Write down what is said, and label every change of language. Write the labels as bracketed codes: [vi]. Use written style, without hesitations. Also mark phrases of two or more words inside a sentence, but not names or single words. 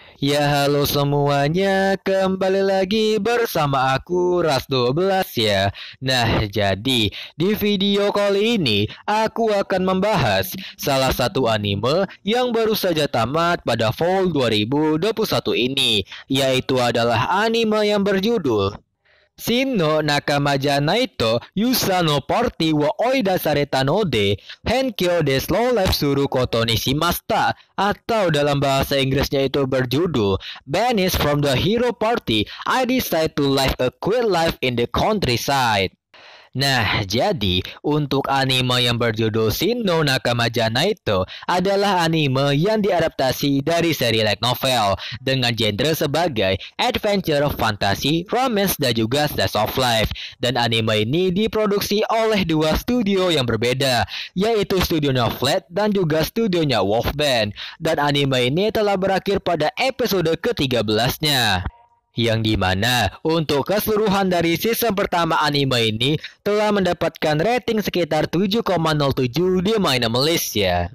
[id] Ya halo semuanya, kembali lagi bersama aku Ras12 ya. Nah, jadi di video kali ini aku akan membahas salah satu anime yang baru saja tamat pada fall 2021 ini, yaitu adalah anime yang berjudul Shin no Nakamaja Naito Yusa no Party wa Oida Sareta no de Henkyo de Slow Life Suru Koto ni Shimashita, atau dalam bahasa Inggrisnya itu berjudul Banished from the Hero Party, I Decide to Live a Quiet Life in the Countryside. Nah, jadi untuk anime yang berjudul Shin no Nakamaja Naito adalah anime yang diadaptasi dari seri [en] light novel [id] dengan genre sebagai adventure, fantasy, romance, dan juga [en] slice of life. [id] Dan anime ini diproduksi oleh dua studio yang berbeda, yaitu studionya Flat dan juga studionya Wolfband. Dan anime ini telah berakhir pada episode ke-13-nya. Yang dimana untuk keseluruhan dari season pertama anime ini telah mendapatkan rating sekitar 7,07 di Minimalist ya.